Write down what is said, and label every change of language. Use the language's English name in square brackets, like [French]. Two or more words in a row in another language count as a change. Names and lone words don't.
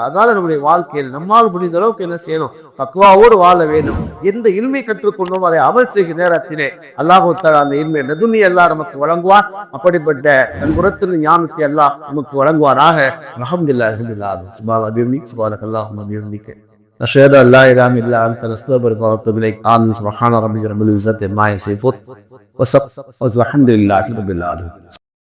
[Tamil] அதனால நம்முடைய வாழ்க்கையில் நம்மால் முடிந்த அளவுக்கு என்ன செய்யணும், தக்வாவோடு வாழ வேண்டும். எந்த இல்மை கற்றுக்கொண்டோம் அதை அமல் செய்கிற நேரத்திலே [Arabic] الله تعالى [Tamil] அந்த [Arabic] العلم اللدني [Tamil] அல்லாஹ் நமக்கு வழங்குவார். அப்படிப்பட்ட தன் புறத்திலிருந்து ஞானத்தை அல்லாஹ் நமக்கு வழங்குவாராக. [Arabic] الحمد لله رب العالمين. سبحان الله و بحمده أشهد أن لا إله إلا أنت نستغفرك ونتوب إليك. آمين. سبحان ربك رب العزة عما يصفون وسب والحمد لله رب العالمين.